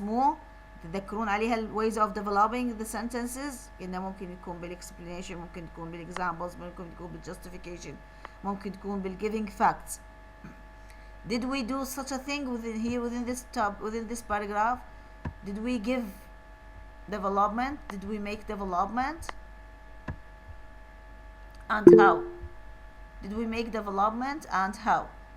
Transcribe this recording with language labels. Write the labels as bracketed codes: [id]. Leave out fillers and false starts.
[ar] مو تتذكرون عليها [en] ways of developing the sentences. [ar] إنه ممكن يكون بالexplanation, ممكن يكون بالexamples, ممكن يكون بالjustification, ممكن يكون بالgiving facts. [en] Did we do such a thing within this paragraph? Did we give development? Did we make development? And how? Did we make development and how?